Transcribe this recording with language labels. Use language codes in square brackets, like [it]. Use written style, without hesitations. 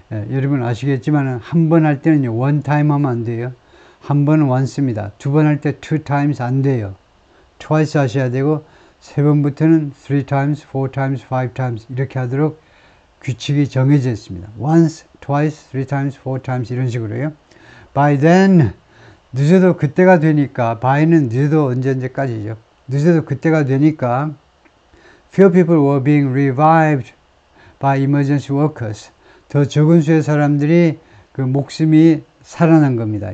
[ko] 여러분 아시겠지만 한 번 할 때는요, [en] one time [ko] 하면 안 돼요. 한 번은 once입니다. 두 번 할 때 [en] two times [ko] 안 돼요. twice 하셔야 되고, 세 번부터는 [en] three times, four times, five times [ko] 이렇게 하도록 규칙이 정해져 있습니다. [en] once, twice, three times, four times [ko] 이런 식으로요. [en] by then, [ko] 늦어도 그때가 되니까, by는 늦어도 언제까지죠. 늦어도 그때가 되니까 [en] few people were being revived by emergency workers. [ko] 더 적은 수의 사람들이 그 목숨이 살아난 겁니다.